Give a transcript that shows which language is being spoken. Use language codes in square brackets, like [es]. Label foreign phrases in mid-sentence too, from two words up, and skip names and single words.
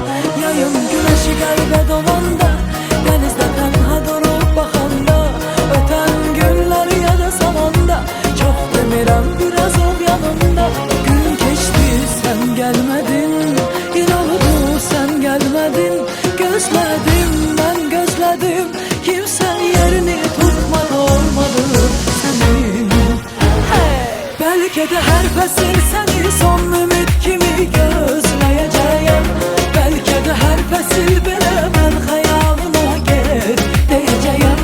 [az] Yayın güneşi qəlbə dolanda dənizdə tənha durub baxanda. Ötən günlər yada salanda çox demirəm biraz ol yanımda. Gün keçdi sen gəlmədin, il oldu sen gəlmədin. [tr] Gözlədim ben gözlədim, kimse yerini tutmadı, olmadı senin. Belki de her fesil seni son ümit kimi gözleyeceğim. Belki de her fesil belə ben hayalına gel diyeceğim.